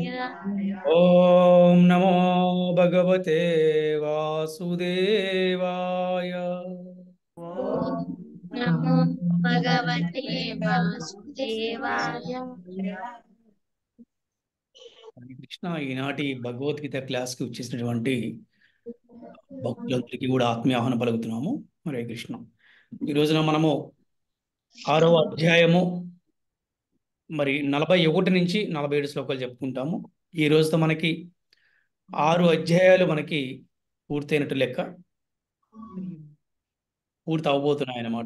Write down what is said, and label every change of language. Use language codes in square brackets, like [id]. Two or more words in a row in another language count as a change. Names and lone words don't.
[sa] ओम नमो भगवते वासुदेवाय। ओम नमो भगवते वासुदेवाय। [te] హరే కృష్ణ. ఈనాటి భగవద్గీత క్లాస్కి వచ్చేసినటువంటి భక్తులందరికీ కూడా ఆత్మీయ ఆహ్వానం పలుకుతున్నాము. హరే కృష్ణ. ఈ రోజున మనము 6వ అధ్యాయము 41 నుంచి 47 శ్లోకాలు చెప్పుకుంటాము. ఈ రోజుతో మనకి 6 అధ్యాయాలు మనకి పూర్తయినట్టు లెక్క, పూర్తి అవబోతున్నాయి అన్నమాట.